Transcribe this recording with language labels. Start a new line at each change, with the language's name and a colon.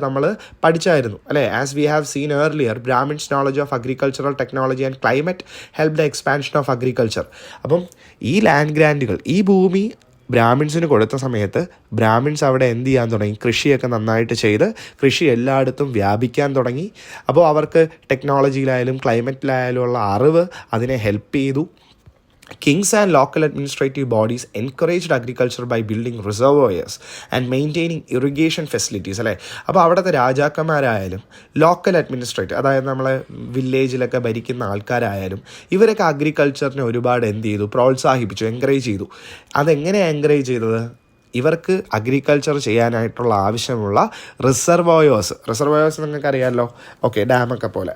Malayalam: നമ്മൾ പഠിച്ചായിരുന്നു അല്ലേ?
English: As we have seen earlier, Brahmins knowledge of agricultural technology and climate help the expansion of agriculture.
Malayalam: അപ്പം ഈ land ഗ്രാൻറ്റുകൾ, ഈ ഭൂമി ബ്രാഹ്മിൻസിന് കൊടുത്ത സമയത്ത് ബ്രാഹ്മിൻസ് അവിടെ എന്ത് ചെയ്യാൻ തുടങ്ങി? കൃഷിയൊക്കെ നന്നായിട്ട് ചെയ്ത് കൃഷി എല്ലായിടത്തും വ്യാപിക്കാൻ തുടങ്ങി. അപ്പോൾ അവർക്ക് ടെക്നോളജിയിലായാലും ക്ലൈമറ്റിലായാലും ഉള്ള അറിവ് അതിനെ ഹെൽപ്പ് ചെയ്തു.
English: Kings and local administrative bodies encouraged agriculture by building reservoirs and maintaining irrigation facilities, അല്ലേ?
Malayalam: അപ്പോൾ അവിടുത്തെ രാജാക്കന്മാരായാലും ലോക്കൽ അഡ്മിനിസ്ട്രേറ്റീവ്, അതായത് നമ്മളെ വില്ലേജിലൊക്കെ ഭരിക്കുന്ന ആൾക്കാരായാലും ഇവരൊക്കെ അഗ്രികൾച്ചറിനെ ഒരുപാട് എന്ത് ചെയ്തു? പ്രോത്സാഹിപ്പിച്ചു, എൻകറേജ് ചെയ്തു. അതെങ്ങനെയാണ് എൻകറേജ് ചെയ്തത്? ഇവർക്ക് അഗ്രികൾച്ചർ ചെയ്യാനായിട്ടുള്ള ആവശ്യമുള്ള റിസർവോയേഴ്സ് നിങ്ങൾക്കറിയാമല്ലോ, ഓക്കെ, ഡാമൊക്കെ പോലെ.